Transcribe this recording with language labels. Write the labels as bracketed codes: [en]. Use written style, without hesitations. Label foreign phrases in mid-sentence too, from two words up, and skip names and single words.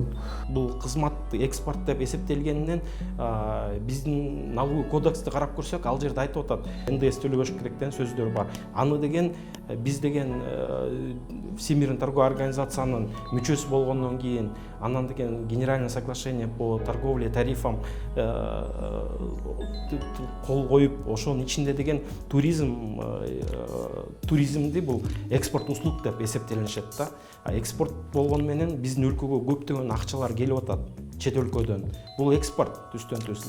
[ky] Бул кызмат экспорт деп эсептелгенинен биздин налоговый кодексти карап көрсөк, ал жерде айтып атат, НДС төлөбөш керек деген сөздөр бар. Аны деген биз деген [ru] Всемирный торговый [ky] организациянын мүчөсү болгондон кийин, анан деген [ru] Генеральное соглашение по торговле тарифам [ky] кол коюп, ошонун ичинде деген туризмди бул [ru] экспорт услуг [ky] деп эсептелинишет да. Экспорт болгон менен биздин өлкөгө көптөгөн акчалар келип атат чет өлкөдөн. Бул экспорт түстөн-түз.